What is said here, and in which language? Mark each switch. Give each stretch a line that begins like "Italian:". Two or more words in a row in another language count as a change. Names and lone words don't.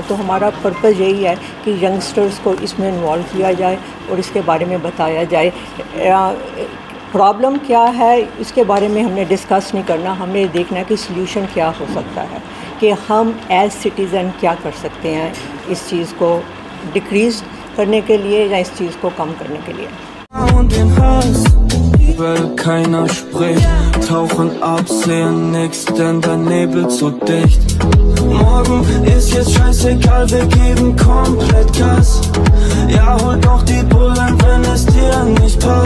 Urdu: تو ہمارا پرپز یہی ہے کہ ینگسٹرز کو اس میں انوالو کیا جائے اور اس کے بارے میں بتایا جائے. پرابلم کیا ہے اس کے بارے میں ہم نے ڈسکس نہیں کرنا، ہم نے دیکھنا ہے کہ سلوشن کیا ہو سکتا ہے، کہ ہم
English: as citizen
Urdu: کیا کر سکتے ہیں اس چیز کو ڈکریز کرنے کے لیے یا اس چیز کو کم کرنے کے لیے.
German: Weil keiner spricht, tauchen ab, sehen nix, denn der Nebel zu dicht. Morgen ist jetzt scheißegal, wir geben komplett Gas. Ja, hol doch die Bullen, wenn es dir nicht